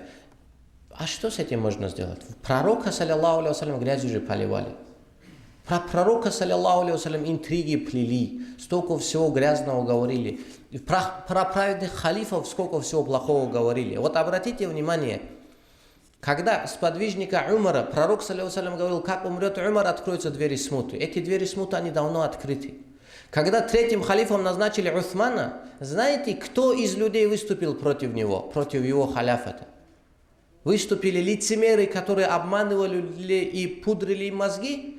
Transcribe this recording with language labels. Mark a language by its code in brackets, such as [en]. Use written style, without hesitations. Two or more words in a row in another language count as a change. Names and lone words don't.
[ru] А что с этим можно сделать? Пророка, [ar] صلى الله عليه وسلم, [ru] грязью же поливали. Про пророка, [ar] صلى الله عليه وسلم, [ru] интриги плели, столько всего грязного говорили. Про праведных халифов сколько всего плохого говорили. Вот обратите внимание, когда сподвижника Умара, пророк, [ar] صلى الله عليه وسلم, [ru] говорил, как умрет Умар, откроются двери смуты. Эти двери смуты, они давно открыты. Когда третьим халифом назначили Усмана, знаете, кто из людей выступил против него, против его халяфата? Выступили лицемеры, которые обманывали и пудрили им мозги.